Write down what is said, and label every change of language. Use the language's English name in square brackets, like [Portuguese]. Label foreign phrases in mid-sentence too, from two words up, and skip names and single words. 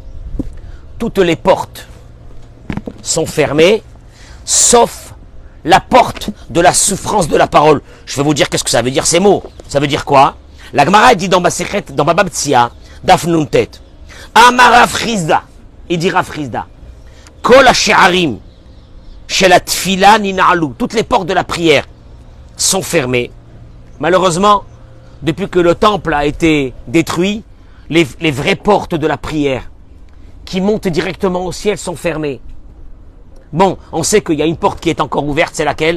[French] Toutes les portes sont fermées, sauf la porte de la souffrance de la parole. Je vais vous dire qu'est-ce que ça veut dire ces mots. Ça veut dire quoi? La Gemara dit dans Baba Metzia [Hebrew] דף נון טית, אמר רב חסדא, [French] il dit Rav Chizda, [Hebrew] כל השערים של התפילה ננעלו. [French] Toutes les portes de la prière sont fermées. Malheureusement, depuis que le temple a été détruit, les vraies portes de la prière qui montent directement au ciel sont fermées. Bon, on sait qu'il y a une porte qui est encore ouverte, c'est laquelle?